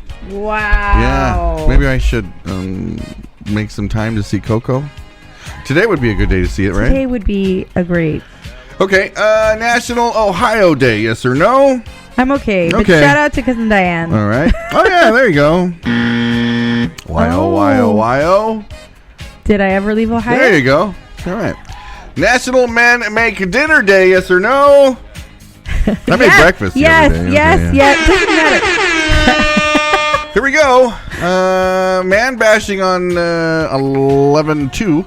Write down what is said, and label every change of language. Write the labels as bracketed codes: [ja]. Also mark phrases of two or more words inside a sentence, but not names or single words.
[en] Wow. Yeah. Maybe I should make some time to see Coco. Today would be a good day to see it, right? Today would be a great. Okay. National Ohio Day, yes or no? I'm okay. But shout out to Cousin Diane. All right. Oh, yeah, there you go. Y-O-Y-O-Y-O. Did I ever leave Ohio? There you go. All right. National Men Make Dinner Day, yes or no? I made breakfast the other day. Yes. Doesn't matter. Here we go. Man bashing on 11/2.